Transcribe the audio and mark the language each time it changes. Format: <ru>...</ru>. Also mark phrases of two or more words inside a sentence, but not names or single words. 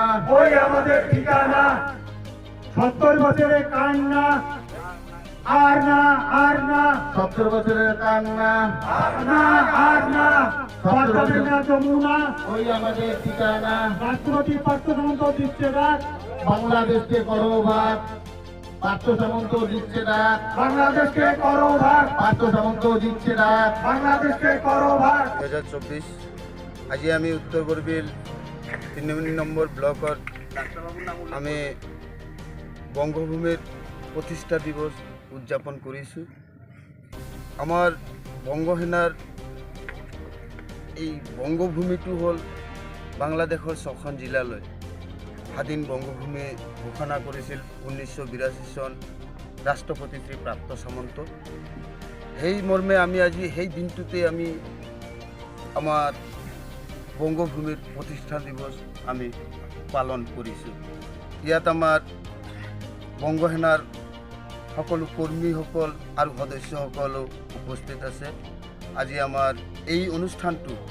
<bn>ওই আমাদের ঠিকানা 70 বছরের কান্না আর না 70 বছরের কান্না আর না পদ্মা মেঘনা যমুনা ওই আমাদের ঠিকানা রাষ্ট্রপতি পার্থ সামন্ত দিচ্ছে ডাক বাংলাদেশকে করো ভাগ পার্থ সামন্ত দিচ্ছে ডাক বাংলাদেশকে করো ভাগ পার্থ সামন্ত দিচ্ছে ডাক বাংলাদেশকে করো ভাগ</bn> <as>2024 আজি আমি উত্তর বরবিল 3 নম্বর ব্লকত আমি বঙ্গভূমির প্রতিষ্ঠা দিবস উদযাপন কৰিছোঁ আমাৰ বঙ্গসেনাৰ এই বঙ্গভূমিটো হ'ল বাংলাদেশৰ 6খন জিলালৈ স্বাধীন বঙ্গভূমি ঘোষণা কৰিছিল 1982 চন ৰাষ্ট্ৰপতি শ্ৰী প্ৰাপ্ত সামন্ত সেই মৰ্মে আমি আজি সেই দিনটোতে আমি আমাৰ বঙ্গভূমিৰ প্ৰতিষ্ঠা দিৱস আমি পালন কৰিছোঁ ইয়াত আমাৰ বঙ্গসেনাৰ সকলো কৰ্মীসকল আৰু সদস্যসকলো উপস্থিত আছে আজি আমাৰ এই অনুষ্ঠানটো</as>